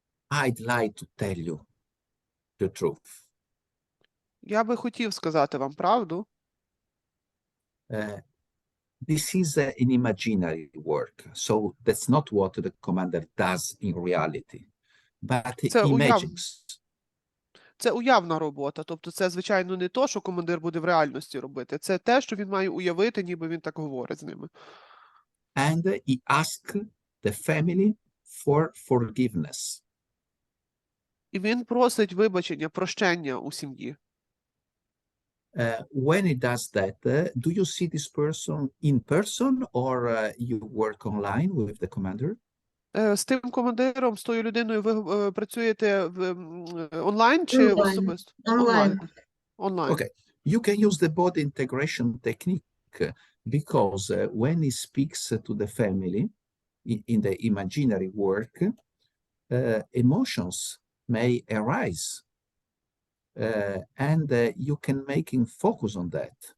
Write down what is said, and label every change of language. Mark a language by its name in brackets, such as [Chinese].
[English] I'd like to tell you the truth. [Ukrainian] Я би хотів сказати вам правду. [English] This is an imaginary work, so that's not what the commander does in reality, but he imagines. [Ukrainian] Це уявна робота, тобто це, звичайно, не то, що командир буде в реальності робити, це те, що він має уявити, ніби він так говорить з ними. [English] And he asks the family for forgiveness. [Ukrainian] І він просить вибачення, прощення у сім'ї. [English] When he does that, do you see this person in person or you work online with the commander? [Ukrainian] З тим командиром, з тою людиною ви працюєте онлайн чи особисто? Онлайн. [English] Okay. You can use the body integration technique because when he speaks to the family in the imaginary work, emotions may arise, and you can make him focus on that.